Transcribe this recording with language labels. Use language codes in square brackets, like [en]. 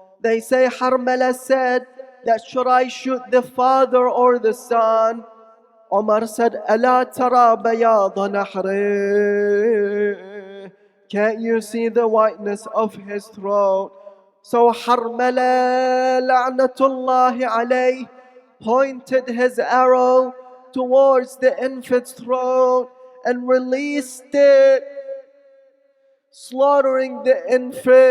[en] They say Harmala said that should I shoot the father or the son? Omar said, [ar] ألا ترى بياض نحره? [en] Can't you see the whiteness of his throat? So Harmala la'natullahi alayh pointed his arrow towards the infant's throat and released it, slaughtering the infant.